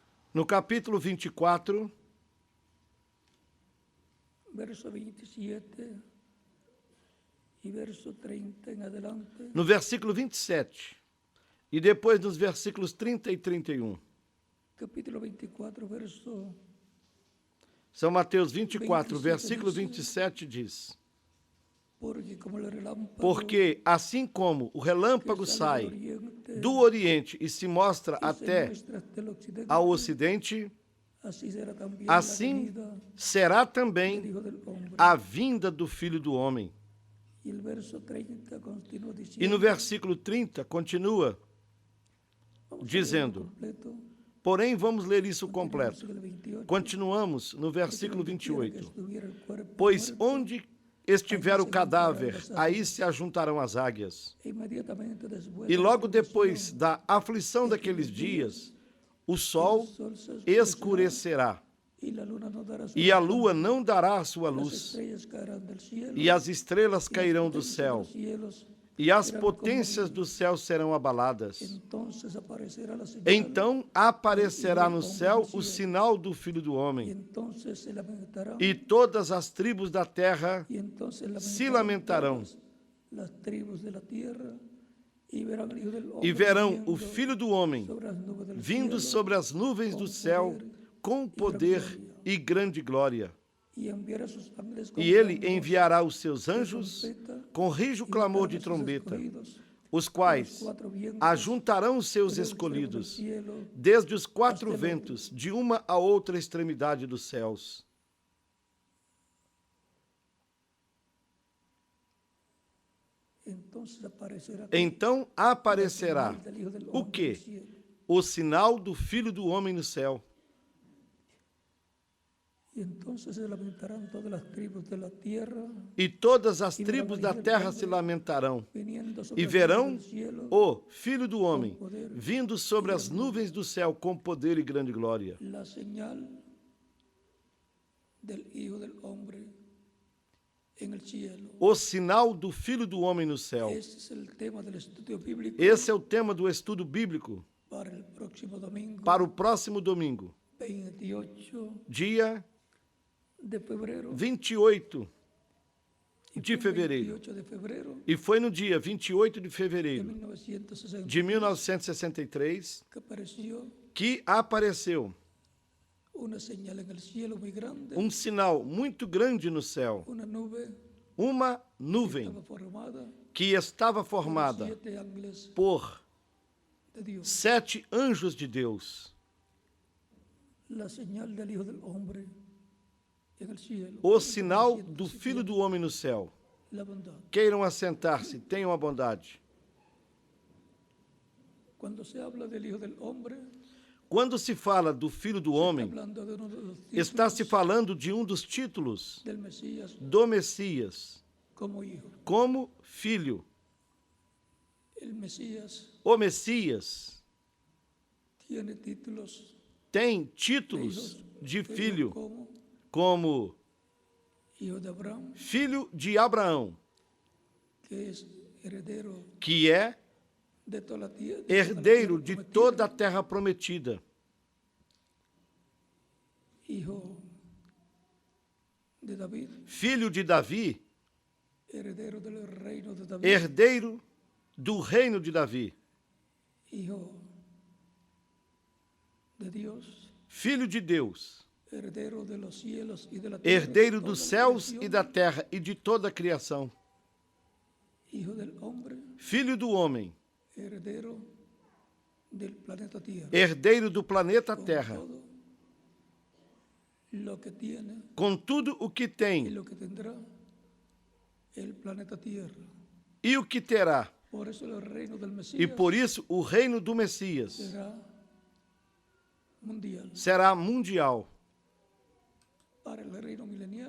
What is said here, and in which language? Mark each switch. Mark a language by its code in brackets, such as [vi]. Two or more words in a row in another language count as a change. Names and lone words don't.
[pt] No capítulo 24, [es] verso 27 y verso 30 en adelante. [pt] no versículo 27, e depois nos versículos 30 e 31. [es] Capítulo 24, verso [pt] São Mateus 24, 27 [es] versículo dice, [pt] 27 diz: [es] porque como el relámpago [pt] Porque assim como o relâmpago [es] que [pt] sai [es] sale del oriente [pt] do Oriente e se mostra [es] y se [pt] até [es] muestra hasta el occidente, [pt] ao Ocidente, [es] así será también [pt] assim [es] la venida [pt] será [es] del [pt] também [es] Hijo del Hombre. [pt] a vinda do Filho do Homem. [es] Y el verso 30 continúa [pt] E [es] diciendo, [pt] no versículo 30 continua [es] vamos a leerlo [pt] dizendo, [es] completo, [pt] porém vamos ler isso [es] continúa el [pt] completo. [es] versículo 28, [pt] Continuamos no [es] porque [pt] versículo [es] donde quiera que [pt] 28. [es] estuviera el cuerpo [pt] Pois [es] muerto, [pt] onde estiver o cadáver, aí se ajuntarão as águias. [es] inmediatamente después [pt] E [es] de la [pt] logo depois [es] tribulación, [pt] da aflição daqueles dias, o sol [es] el sol se [pt] escurecerá, [es] y la luna no dará su [pt] e a [es] resplandor, [pt] lua não dará sua [es] las [pt] luz, [es] estrellas caerán del cielo, [pt] e as estrelas [es] y las [pt] cairão do [es] potencias [pt] céu, [es] de los cielos [pt] e as [es] serán [pt] potências [es] conmovidas. [pt] do céu serão abaladas. [es] Entonces aparecerá la señal, [pt] Então aparecerá no céu o sinal do Filho do [es] y [pt] Homem, [es] entonces se lamentarán, [pt] e todas as tribos da terra [es] y entonces [pt] se lamentarão, [es] todas las tribus de la tierra, y verán al Hijo del [pt] e [es] Hombre [pt] verão o [es] viniendo [pt] Filho do Homem [es] sobre las nubes del [pt] vindo [es] cielo, [pt] sobre as nuvens do céu com poder e grande glória. [es] y enviará sus ángeles con [pt] E ele [es] gran voz [pt] enviará os seus [es] de [pt] anjos [es] trompeta, [pt] com rijo [es] y [pt] clamor [es] juntarán [pt] de [es] a sus [pt] trombeta, [es] escogidos [pt] os [es] de los [pt] quais [es] cuatro vientos, [pt] ajuntarão os seus [es] desde el extremo del [pt] escolhidos [es] cielo [pt] desde os quatro [es] hasta el [pt] ventos, de uma a outra extremidade dos céus. [es] Entonces aparecerá [pt] Então aparecerá [es] del Hijo del [pt] o [es] Hombre [pt] quê? [es] del cielo, [pt] O sinal do Filho do Homem no céu. [es] y entonces se lamentarán todas las tribus de la tierra, [pt] E todas as tribos da terra se lamentarão, [es] viniendo sobre [pt] e [es] las [pt] verão [es] nubes del cielo, [pt] o Filho do Homem vindo sobre as nuvens do céu com poder e grande glória. [es] la señal del Hijo del Hombre en el cielo. [pt] O sinal do Filho do Homem no céu. [es] Ese es el tema del estudio bíblico [pt] Esse é o tema do estudo bíblico [es] para el próximo domingo, [pt] para o próximo domingo, [es] 28 [pt] dia [es] de febrero. [pt] 28 [es] Y [pt] de [es] fue el [pt] fevereiro. [es] 28 de febrero [pt] E foi no dia 28 de [es] de [pt] fevereiro [es] 1960 [pt] de 1963 [es] que apareció [pt] que apareceu [es] una señal en el cielo muy grande, [pt] sinal muito grande no céu, [es] una nube [pt] uma [es] estaba [pt] nuvem [es] formada [pt] que estava [es] por [pt] formada [es] 7 ángeles [pt] por [es] de Dios. [pt] 7 anjos de Deus. [es] La señal del Hijo del Hombre en el cielo. [pt] O sinal do Filho do Homem no céu. [es] La bondad. [pt] Queiram assentar-se, tenham a bondade. [es] Cuando se habla del Hijo del Hombre, [pt] Quando se fala do Filho do Homem, [es] hablando de uno de los [pt] está se [es] títulos [pt] falando de um dos títulos [es] del Mesías [pt] do Messias, [es] como hijo. [pt] como filho. [es] El Mesías [pt] O Messias [es] tiene títulos [pt] tem [es] de [pt] títulos [es] hijos, [pt] de [es] de [pt] filho, [es] hijos [pt] como [es] hijo de Abraham, [pt] filho de Abraão, [es] que es heredero [pt] que é [es] de toda la tierra, [pt] herdeiro de toda a terra prometida. [es] hijo de David, [pt] Filho de Davi, [es] heredero del reino de David, [pt] herdeiro do reino de Davi. [es] hijo de Dios, [pt] Filho de Deus, [es] heredero de los cielos y de la tierra, [pt] herdeiro [es] toda [pt] dos [es] la [pt] céus [es] creación, [pt] e da terra e de toda a criação. [es] hijo del hombre, [pt] Filho do homem, [es] heredero del planeta Tierra, [pt] herdeiro do planeta [es] con [pt] Terra, [es] todo lo que tiene [pt] com tudo o que [es] y [pt] tem [es] lo que tendrá el planeta Tierra. [pt] e o que terá. [es] Por eso el reino del [pt] E [es] Mesías [pt] por isso o reino do Messias [es] será mundial. [pt] será mundial. [es] Para el reino milenial,